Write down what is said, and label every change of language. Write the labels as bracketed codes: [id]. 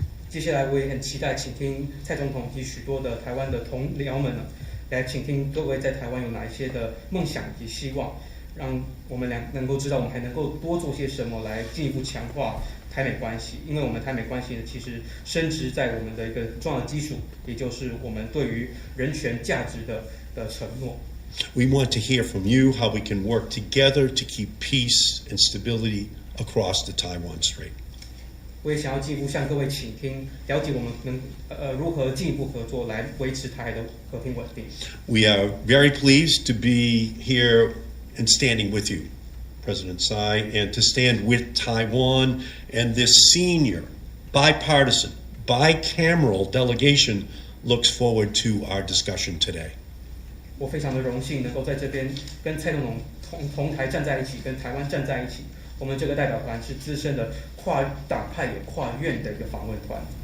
[zh] 接下来我也很期待倾听蔡总统及许多的台湾的同僚们呢，来倾听各位在台湾有哪一些的梦想以及希望，让我们能够知道我们还能够多做些什么来进一步强化台美关系。因为我们台美关系呢，其实深植在我们的一个重要的基础，也就是我们对于人权价值的承诺。 [en] We want to hear from you how we can work together to keep peace and stability across the Taiwan Strait. [zh] 我也想要进一步向各位倾听，了解我们如何进一步合作来维持台海的和平稳定。 [en] We are very pleased to be here and standing with you, President Tsai, and to stand with Taiwan and this senior, bipartisan, bicameral delegation looks forward to our discussion today. [zh] 我非常的荣幸能够在这边跟蔡总统同台站在一起，跟台湾站在一起。我们这个代表团是资深的跨党派也跨院的一个访问团。